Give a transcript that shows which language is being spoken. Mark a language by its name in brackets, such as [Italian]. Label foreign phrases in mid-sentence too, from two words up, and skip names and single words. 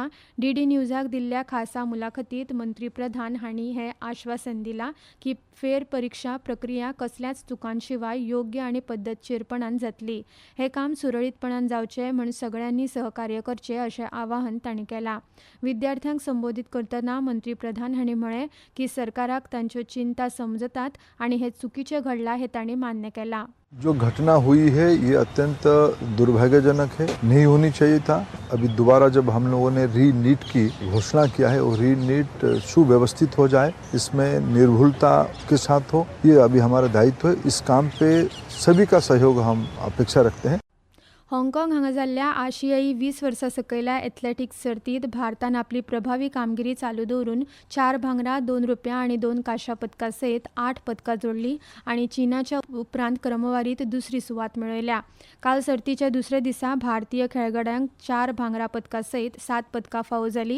[Konkani] DD न्यूजाक दिल्ल्या खासा मुलाखतींत मंत्री प्रधान हांणी हें आश्वासन दिलां की फेरपरीक्षा प्रक्रिया कसल्याच चुकांशिवाय योग्य आनी पद्दतशीरपणान जातली. हें काम सुरळीतपणान जावचें म्हूण सगळ्यांनी सहकार्य करचें अशें आवाहन तांणी केलां. विद्यार्थ्यांक संबोधीत करतना मंत्री प्रधान हांणी म्हळें की सरकाराक तांच्यो चिंता समजतात आनी हें चुकीचें घडलां हें तांणी मान्य केलां. [Hindi] जो घटना हुई है ये अत्यंत दुर्भाग्यजनक है, नहीं होनी चाहिए था. अभी दोबारा जब हम लोगों ने रीनीट की घोषणा किया है और रीनीट सुव्यवस्थित हो जाए, इसमें निर्भुलता के साथ हो, ये अभी हमारा दायित्व है. इस काम पे सभी का सहयोग हम अपेक्षा रखते हैं. [Konkani] हाँगकाँग हांगा जाल्ल्या आशियाई 20 वर्सां सकयल्या एथलेटिक्स सर्तींत भारतान आपली प्रभावी कामगिरी चालू दवरून 4 भांगरा, 2 रुप्या आनी 2 कांश्या पदकां सयत 8 पदकां जोडली आनी चीनाच्या उपरांत क्रमवारीत दुसरी सुवात मेळयल्या. काल सर्तीच्या दुसऱ्या दिसा भारतीय खेळगड्यांक 4 भांगरा पदकां सयत 7 पदकां फावो जाली.